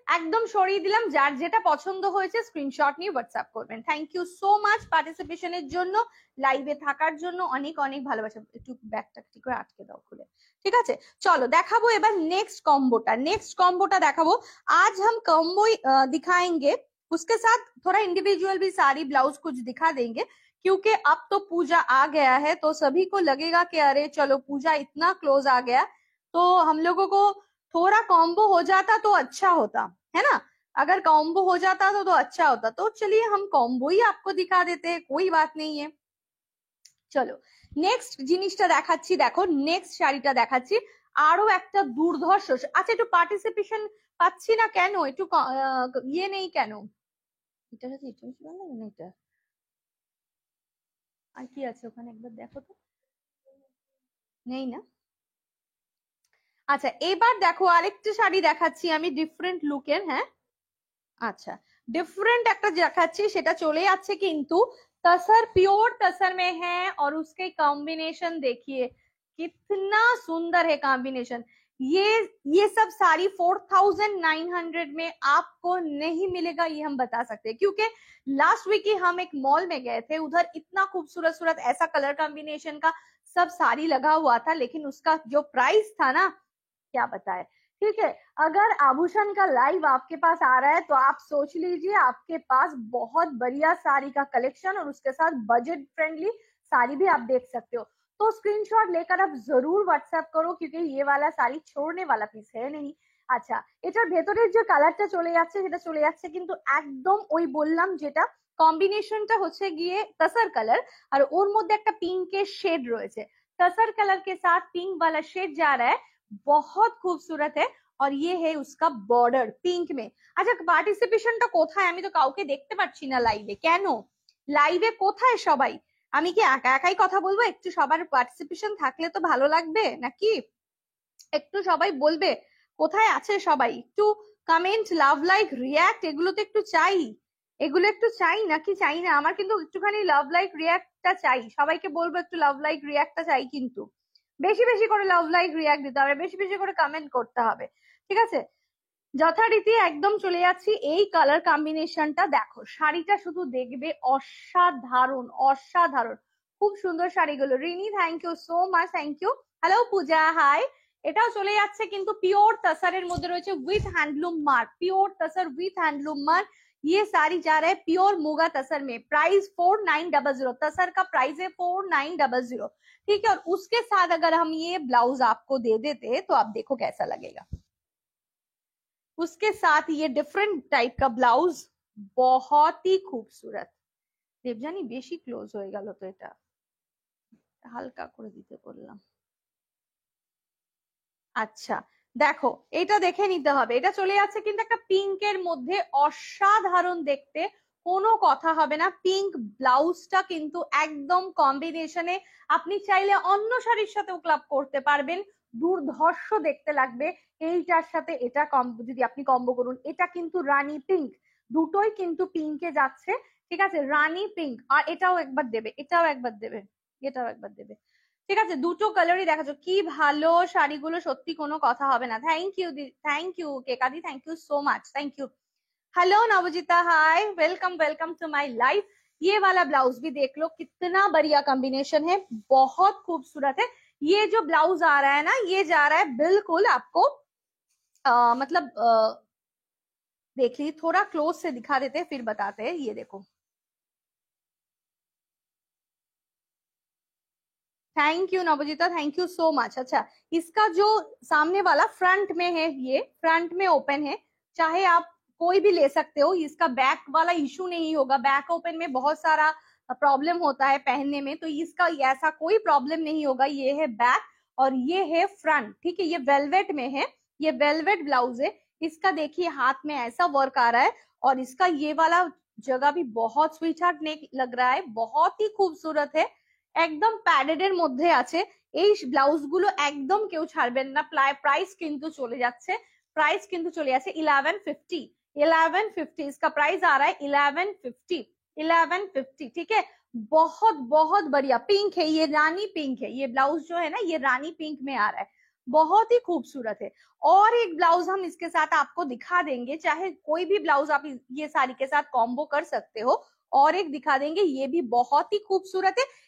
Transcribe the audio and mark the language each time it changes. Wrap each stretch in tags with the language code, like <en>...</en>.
<bn>একদম সরিয়ে দিলাম, যার যেটা পছন্দ হয়েছে স্ক্রিনশট নিয়ে হোয়াটসঅ্যাপ করবেন। থ্যাংক ইউ সো মাচ পার্টিসিপেশনের জন্য, লাইভে থাকার জন্য অনেক অনেক ভালোবাসা। একটু ব্যাগটা ঠিক করে আটকে দাও খুলে, ঠিক আছে। চলো দেখাবো এবার নেক্সট কম্বোটা, দেখাবো।</bn> <hi>आज हम कॉम्बो दिखाएंगे उसके साथ थोड़ा इंडिविजुअल भी साड़ी ब्लाउज कुछ दिखा देंगे, क्योंकि अब तो पूजा आ गया है, तो सभी को लगेगा कि अरे चलो पूजा इतना क्लोज आ गया, तो हम लोगों को थोड़ा कॉम्बो हो जाता तो अच्छा होता है ना। अगर कॉम्बो हो जाता तो अच्छा होता। तो चलिए हम कॉम्बो ही आपको दिखा देते हैं, कोई बात नहीं है।</hi> <bn>চলো নেক্সট জিনিসটা দেখাচ্ছি, দেখো নেক্সট শাড়িটা দেখাচ্ছি, আরো একটা দুর্ধর্ষ। আচ্ছা একটু পার্টিসিপেশন পাচ্ছি না কেন, একটু ইয়ে নেই কেন? এটা হচ্ছে এটা বেশি ভালো লাগে না এটা, আর কি আছে ওখানে একবার দেখো তো, নেই না? আচ্ছা এবার দেখো আরেকটা শাড়ি দেখাচ্ছি আমি ডিফারেন্ট লুকের।</bn> <hi>হ্যাঁ अच्छा डिफरेंट</hi> <bn>একটা দেখাচ্ছি, সেটা চলে যাচ্ছে কিন্তু</bn> <hi>तसर प्योर तसर में है, और उसके कॉम्बिनेशन देखिए कितना सुंदर है कॉम्बिनेशन। ये ये सब साड़ी 4900 में आपको नहीं मिलेगा, ये हम बता सकते हैं, क्योंकि लास्ट वीक ही हम एक मॉल में गए थे, उधर इतना खूबसूरत सूरत ऐसा कलर कॉम्बिनेशन का सब साड़ी लगा हुआ था, लेकिन उसका जो प्राइस था ना क्या बताए। ठीक है, अगर आभूषण का लाइव आपके पास आ रहा है तो आप सोच लीजिए आपके पास बहुत बढ़िया साड़ी का कलेक्शन और उसके साथ बजट फ्रेंडली साड़ी भी आप देख सकते हो। तो स्क्रीनशॉट लेकर आप जरूर व्हाट्सएप करो, क्योंकि ये वाला साड़ी छोड़ने वाला पीस है नहीं।</hi> <bn>আচ্ছা এটার ভেতরের যে কালারটা চলে যাচ্ছে সেটা চলে যাচ্ছে কিন্তু একদম ওই বললাম যেটা কম্বিনেশনটা হচ্ছে গিয়ে</bn> <hi>तसर कलर, और</hi> <bn>ওর মধ্যে একটা পিঙ্কের শেড রয়েছে।</bn> <hi>तसर कलर के साथ पिंक वाला शेड जा रहा है, बहुत खूबसूरत है। और ये है उसका बॉर्डर पिंक में।</hi> <bn>अच्छा পার্টিসিপেশনটা কোথায়, আমি তো কাউকে দেখতে পাচ্ছি না লাইভে, কেন লাইভে কোথায় সবাই? আমি কি একা একাই কথা বলবো? একটু সবার পার্টিসিপেশন থাকলে তো ভালো লাগবে নাকি, একটু সবাই বলবে কোথায় আছে সবাই, একটু কমেন্ট লাভ লাইক রিয়াক্ট এগুলো তো একটু চাই, এগুলো একটু চাই নাকি চাই না? আমার কিন্তু একটুখানি লাভ লাইক রিয়াক্টটা চাই, সবাইকে বলবো একটু লাভ লাইক রিয়াক্টটা চাই, কিন্তু বেশি বেশি করে লাভ লাইক রিয়াক্ট দিতে হবে, বেশি বেশি করে কমেন্ট করতে হবে, ঠিক আছে? যথারীতি একদম চলে যাচ্ছি এই কালার কম্বিনেশনটা দেখো, শাড়িটা শুধু দেখবে অসাধারণ অসাধারণ, খুব সুন্দর শাড়িগুলো। Rini thank you so much, thank you. Hello Puja high. এটাও চলে যাচ্ছে কিন্তু পিওর तसर মধ্যে রয়েছে with handloom mark, pure tasar with handloom mark. ये साड़ी जा रहा है प्योर मुगा तसर में, प्राइस 4900, तसर का प्राइस है 4900, ठीक है। और उसके साथ अगर हम ये ब्लाउज आपको दे देते तो आप देखो कैसा लगेगा, उसके साथ ये डिफरेंट टाइप का ब्लाउज, बहुत ही खूबसूरत। দেবজানি বেশি ক্লোজ হয়ে গেল তো, এটা হালকা করে দিতে বললাম। আচ্ছা দেখো এটা দেখে নিতে হবে, এটা চলে যাচ্ছে কিন্তু একটা পিঙ্কের মধ্যে, অসাধারণ দেখতে, কোনো কথা হবে না। পিঙ্ক ব্লাউজটা কিন্তু একদম কম্বিনেশনে, আপনি চাইলে অন্য শাড়ির সাথেও ক্লাব করতে পারবেন, দুর্ধর্ষ দেখতে লাগবে। এইটার সাথে এটা যদি আপনি কম্বো করুন, এটা কিন্তু রানী পিঙ্ক, দুটোই কিন্তু পিঙ্কে যাচ্ছে, ঠিক আছে, রানী পিঙ্ক। আর এটাও একবার দেবে, এটাও একবার দেবে, এটাও একবার দেবে, ঠিক আছে, দুটো কালারই দেখাচ্ছ, কি ভালো শাড়িগুলো, সত্যি কোনো কথা হবে না। Thank you কেকাদি, thank you so much, thank you.</bn> <hi>Hello नवजीता hi, welcome welcome to my live. ये वाला ब्लाउज भी देख लो कितना बढ़िया कॉम्बिनेशन है, बहुत खूबसूरत है। ये जो ब्लाउज आ रहा है ना, ये जा रहा है बिल्कुल आपको मतलब देख लीजिए, थोड़ा क्लोज से दिखा देते हैं फिर बताते हैं। ये देखो, thank you नवजीता, thank you so much. अच्छा इसका जो सामने वाला फ्रंट में है, ये फ्रंट में ओपन है, चाहे आप कोई भी ले सकते हो, इसका बैक वाला इशू नहीं होगा। बैक ओपन में बहुत सारा प्रॉब्लम होता है पहनने में, तो इसका ऐसा कोई प्रॉब्लम नहीं होगा। ये है बैक और ये है फ्रंट, ठीक है। ये वेलवेट में है, ये वेलवेट ब्लाउज है। इसका देखिए हाथ में ऐसा वर्क आ रहा है, और इसका ये वाला जगह भी बहुत स्वीट हार्ट नेक लग रहा है, बहुत ही खूबसूरत है,</hi> <bn>একদম প্যাডেডের মধ্যে আছে। এই ব্লাউজগুলো একদম কেউ ছাড়বেন না, প্রাইস কিন্তু চলে যাচ্ছে, प्राइस কিন্তু চলে যাচ্ছে 1150, 1150</bn> <hi>इसका प्राइस आ रहा है</hi> <bn>1150, 1150,</bn> <hi>ठीक है। बहुत बहुत बढ़िया पिंक है, ये रानी पिंक है, ये ब्लाउज जो है ना ये रानी पिंक में आ रहा है, बहुत ही खूबसूरत है। और एक ब्लाउज हम इसके साथ आपको दिखा देंगे, चाहे कोई भी ब्लाउज आप ये साड़ी के साथ कॉम्बो कर सकते हो, और एक दिखा देंगे, ये भी बहुत ही खूबसूरत है।</hi>